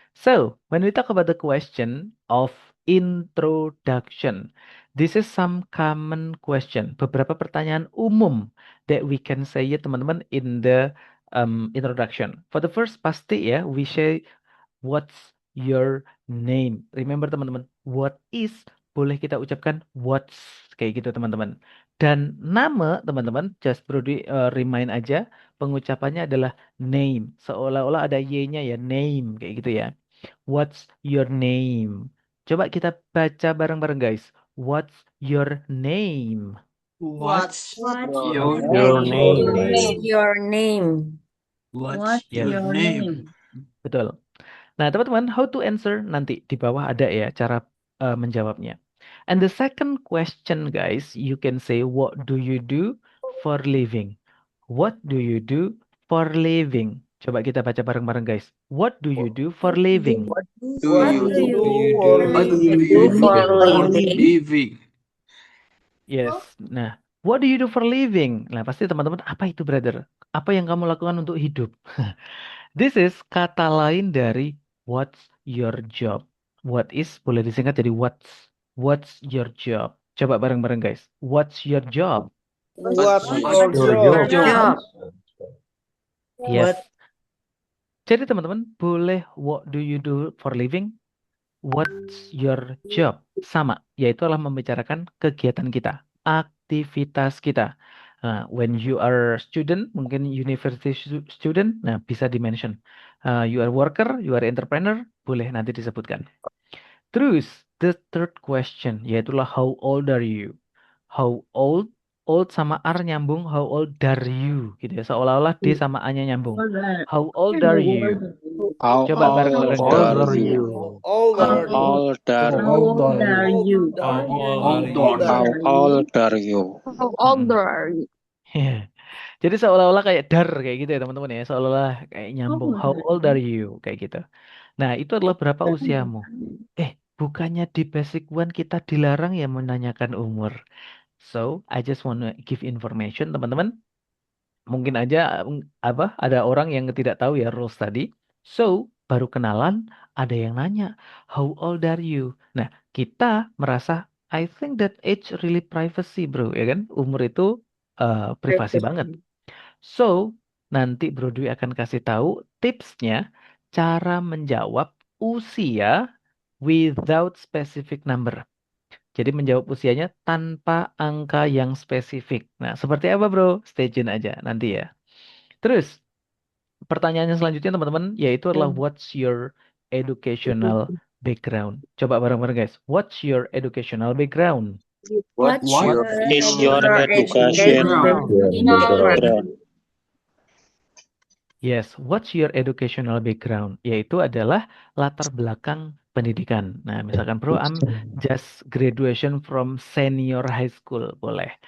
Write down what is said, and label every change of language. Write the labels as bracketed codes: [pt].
[en] So, when we talk about the question of introduction, this is some common question. [id] Beberapa pertanyaan umum [en] that we can say [id] ya teman-teman [en] in the introduction. For the first, [id] pasti ya, [en] we say what's your name? [id] Remember teman-teman, [en] what is [id] boleh kita ucapkan what's kayak gitu teman-teman. Dan nama teman-teman just perlu di remind aja pengucapannya adalah name. Seolah-olah ada y-nya ya, name kayak gitu ya. What's your name? Coba kita baca bareng-bareng guys. [en] What's your name? What's Your your name? What's your name? What's Yes, your name? [id] betul. Nah, teman-teman, [en] how to answer [id] nanti di bawah ada ya cara menjawabnya. [en] And the second question, guys, you can say, what do you do for living? What do you do for living? [id] Coba kita baca bareng-bareng, [en] guys. What do you do for living? What do you Do for living? Yes. Nah, what do you do for living? [id] Nah, pasti teman-teman, apa itu, brother? Apa yang kamu lakukan untuk hidup? [en] This is [id] kata lain dari [en] what's your job. What is [id] boleh disingkat jadi [en] what's your job. [id] Coba bareng-bareng guys. [en] What's your job? What's Your job. Yes. [id] Jadi teman-teman boleh [en] what do you do for living? What's your job? [id] Sama, yaitu adalah membicarakan kegiatan kita, aktivitas kita. [en] Nah, when you are student, mungkin university student, [id] nah bisa di-mention. [en] You are worker, you are entrepreneur, [id] boleh nanti disebutkan. [en] Terus, the third question, [id] yaitulah [en] how old are you? How old? [id] Old sama are nyambung, [en] how old are you? [id] Gitu ya, seolah-olah D sama A-nya nyambung. How old are you? [en] How [id] Coba [en] old [id] bareng-bareng [en] How guys. old are you? How old are How old are you? How How old are you? How old are you? [id] Jadi seolah-olah kayak dar kayak gitu ya teman-teman ya. Seolah-olah kayak nyambung. [en] How old are you? Kayak gitu. [id] Nah, itu adalah berapa usiamu? Bukannya di Basic One kita dilarang ya menanyakan umur. [en] So, I just wanna give information [id] teman-teman. Mungkin aja ada orang yang tidak tahu ya rules tadi. [en] So, [id] baru kenalan ada yang nanya, [en] how old are you? Nah, kita merasa I think that age really privacy, bro, [id] ya kan? Umur itu privasi banget. So, nanti Bro Dwi akan kasih tahu tipsnya cara menjawab usia [en] without specific number. [id] Jadi menjawab usianya tanpa angka yang spesifik. Nah, seperti apa, Bro? Stay tune aja nanti ya. Terus, pertanyaannya selanjutnya teman-teman yaitu adalah [en] what's your educational background? [id] Coba bareng-bareng guys. [en] What's your educational background? What's your Is your education education background? background? Yes, what's your educational background? [id] Yaitu adalah latar belakang pendidikan. [en] Nah, misalkan bro, I'm just graduation from senior high school, [id] boleh.